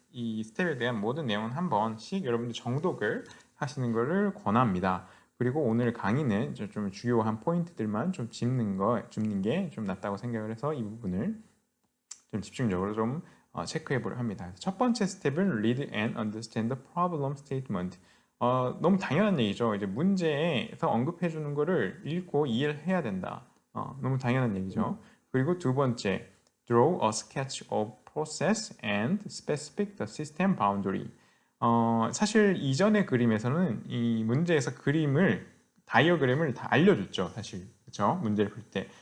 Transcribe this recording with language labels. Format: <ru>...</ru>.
<ko>이 스텝에 대한 모든 내용은 한 번씩 여러분들 정독을 하시는 것을 권합니다. 그리고 오늘 강의는 좀 주요한 포인트들만 좀 짚는 게 좀 낫다고 생각을 해서 이 부분을 좀 집중적으로 좀 체크해 보려 합니다. 첫 번째 스텝은</ko> <en>read and understand the problem statement.</en> <ko>너무 당연한 얘기죠. 이제 문제에서 언급해 주는 거를 읽고 이해를 해야 된다. 너무 당연한 얘기죠. 그리고 두 번째,</ko> <en>draw a sketch of process and specific the system boundary.</en> <ko>사실 이전의 그림에서는 이 문제에서 다이어그램을 다 알려줬죠. 사실. 그렇죠? 문제를 풀 때.</ko>